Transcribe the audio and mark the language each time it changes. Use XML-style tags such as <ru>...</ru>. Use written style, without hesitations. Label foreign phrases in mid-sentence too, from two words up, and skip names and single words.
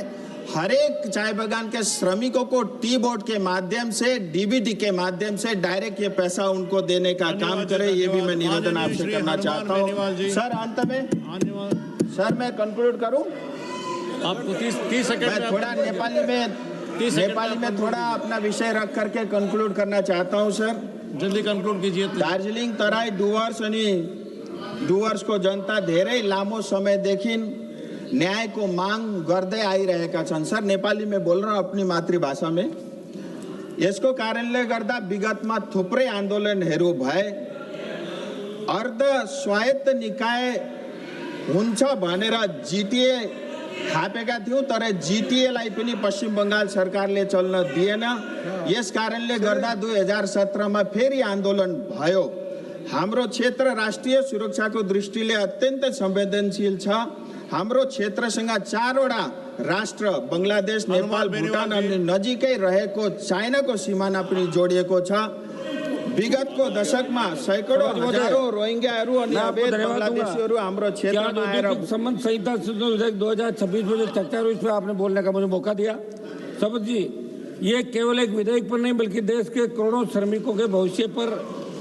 <hi>हर एक चाय बागान के श्रमिकों को टी बोर्ड के माध्यम से, डीबीटी के माध्यम से डायरेक्ट ये पैसा उनको देने का काम करे, ये भी मैं निवेदन आपसे करना चाहता हूँ। सर, अंत में सर मैं कंक्लूड करूँ, आपको 30 सेकंड मैं थोड़ा नेपाली में थोड़ा अपना विषय रख करके कंक्लूड करना चाहता हूँ। सर, जल्दी कंक्लूड कीजिए।</hi> <ne>दार्जिलिङ तराई डुवर्स को जनता धेरै लामो समयदेखि न्यायको माग गर्दै आइरहेका छन्।</ne> <hi>सर, नेपाली में बोल रहा हूँ, अपनी मातृभाषा में।</hi> <ne>यसको कारणले गर्दा विगतमा थुप्रै आन्दोलनहरू भए। अर्ध स्वायत्त निकाय हुन्छ भनेर जिटिए थापेका थियौं, तर जिटिएलाई पनि पश्चिम बंगाल सरकारले चल्न दिएन। यस कारणले गर्दा 2017 मा फेरि आन्दोलन भयो। हाम्रो क्षेत्र राष्ट्रिय सुरक्षाको दृष्टिले अत्यन्त संवेदनशील छ। हाम्रो क्षेत्रसँग 4 वटा राष्ट्र, बंगलादेश, नेपाल, भुटान अनि नजिकै रहेको चाइनाको सिमाना पनि जोडिएको छ। विगतको दशकमा सैकडौं हजारौं रोहिंग्याहरू अनि अवैध बंगलादेशीहरू हाम्रो क्षेत्रमा आएर</ne> <hi>संबंध संहिता 2026 में जो चर्चा हुई, इसमें आपने बोलने का मुझे मौका दिया। शपथ जी, ये केवल एक विधेयक पर नहीं बल्कि देश के करोड़ों श्रमिकों के भविष्य पर</hi>